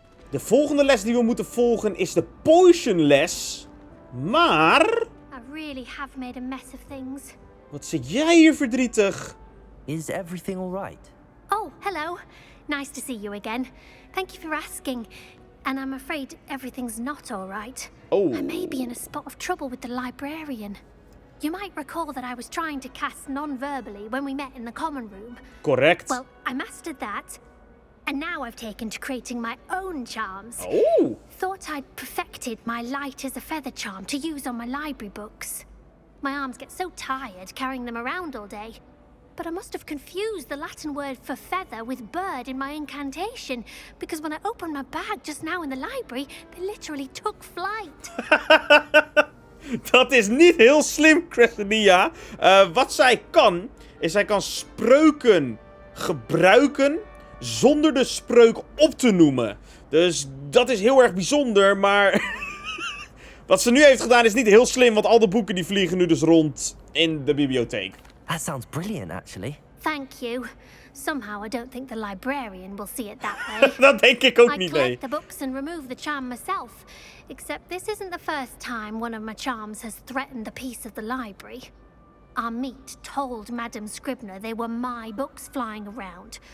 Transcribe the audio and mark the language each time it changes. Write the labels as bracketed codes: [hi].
[nl] De volgende les die we moeten volgen is de potion les. Maar... [en] I really have made a mess of things. [nl] Wat zit jij hier verdrietig? [en] Is everything alright? Oh, hello. Nice to see you again. Thank you for asking. And I'm afraid everything's not all right. Oh. I may be in a spot of trouble with the librarian. You might recall that I was trying to cast non-verbally when we met in the common room. Correct. Well, I mastered that. And now I've taken to creating my own charms. Oh. Thought I'd perfected my light as a feather charm to use on my library books. My arms get so tired carrying them around all day. But I must have confused the Latin word for feather with bird in my incantation, because when I opened my bag just now in the library, they literally took flight. [nl] Dat is niet heel slim, Cressenia. Wat zij kan, is zij kan spreuken gebruiken zonder de spreuk op te noemen. Dus dat is heel erg bijzonder, maar... Wat ze nu heeft gedaan is niet heel slim, want al de boeken die vliegen nu dus rond in de bibliotheek. [en] That sounds brilliant, actually. Thank you. Somehow I don't think the librarian will see it that way. [nl] Dat denk ik ook [en] I [nl] niet, nee. [en] collect the books and remove the charm myself. Except this isn't the first time one of my charms has threatened the peace of the library. Our meet told Madame Scribner they were my books flying around.